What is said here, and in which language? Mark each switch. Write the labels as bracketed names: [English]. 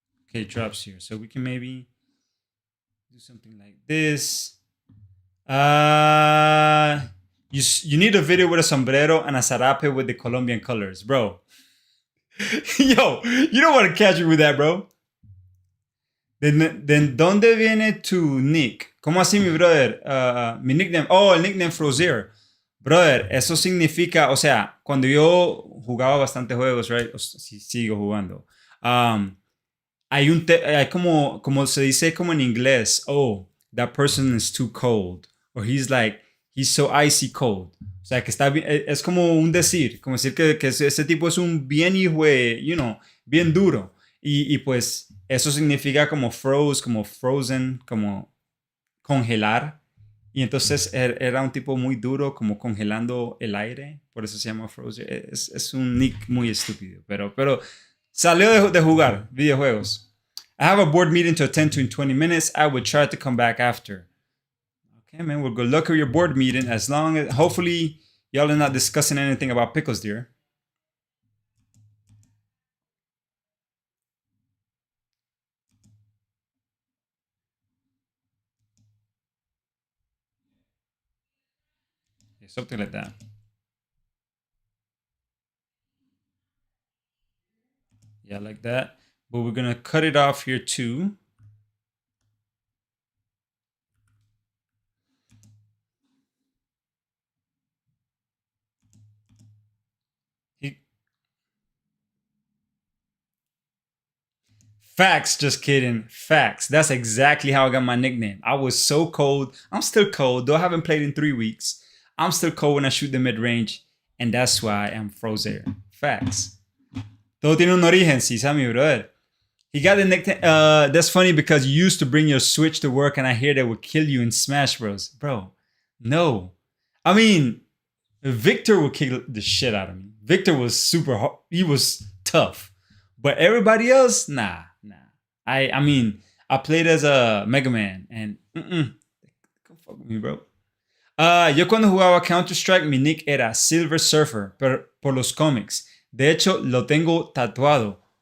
[English] Okay, it drops here. So we can maybe do something like this. You need a video with a sombrero and a zarape with the Colombian colors, bro. Yo, you don't want to catch me with that, bro. [Spanish] Then ¿dónde viene tu nick? ¿Cómo así, mi brother? Mi nickname. Oh, el nickname Frozier. Brother, eso significa, o sea, cuando yo jugaba bastantes juegos, right? O si sigo jugando. Hay como se dice como en inglés, [English] oh, that person is too cold. Or he's so icy cold. [Spanish] O sea, que está bien, es como un decir, como decir que ese tipo es un bien hijo, bien duro. Y pues eso significa como como frozen, como congelar. Y entonces era un tipo muy duro, como congelando el aire. Por eso se llama Frozen. Es un nick muy estúpido. Pero salió de jugar videojuegos. [English] I have a board meeting to attend to in 20 minutes. I would try to come back after. Okay, man. Well, good luck with your board meeting. As long as, hopefully, y'all are not discussing anything about pickles, dear. Yeah, something like that. Yeah, like that. But we're going to cut it off here too. Facts, just kidding. Facts. That's exactly how I got my nickname. I was so cold. I'm still cold, though I haven't played in 3 weeks. I'm still cold when I shoot the mid range, and that's why I'm Frozer. Facts. [Spanish] Todo tiene un origen, sí, mi brother. [English] He got the nickname. That's funny because you used to bring your Switch to work, and I hear they would kill you in Smash Bros. Bro, no. I mean, Victor would kill the shit out of me. Victor was super hard. He was tough. But everybody else, nah. I mean, I played as a Mega Man and don't fuck with me, bro. [Spanish] Yo cuando jugaba Counter-Strike, mi nick era Silver Surfer, pero por los cómics. De hecho, lo tengo tatuado.